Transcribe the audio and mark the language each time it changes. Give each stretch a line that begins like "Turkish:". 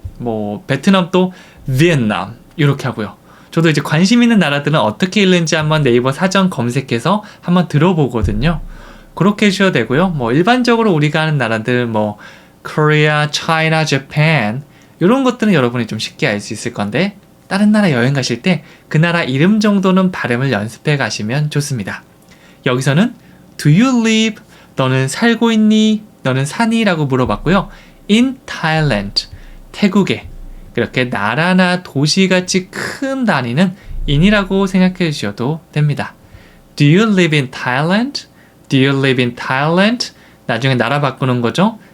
Korean: 뭐 베트남도 비엔남 이렇게 하고요. 저도 이제 관심 있는 나라들은 어떻게 읽는지 한번 네이버 사전 검색해서 한번 들어보거든요. 그렇게 해주셔도 되고요. 뭐 일반적으로 우리가 아는 나라들 뭐 Korea, China, Japan 이런 것들은 여러분이 좀 쉽게 알 수 있을 건데 다른 나라 여행 가실 때 그 나라 이름 정도는 발음을 연습해 가시면 좋습니다.
English: 여기서는 Do you live?
Korean: 너는 살고 있니? 너는 사니? 라고 물어봤고요.
English: In Thailand,
Korean: 태국에 그렇게 나라나 도시같이 큰 단위는 in이라고 생각해 주셔도 됩니다.
English: Do you live in Thailand? Do you live in Thailand?
Korean: 나중에 나라 바꾸는 거죠.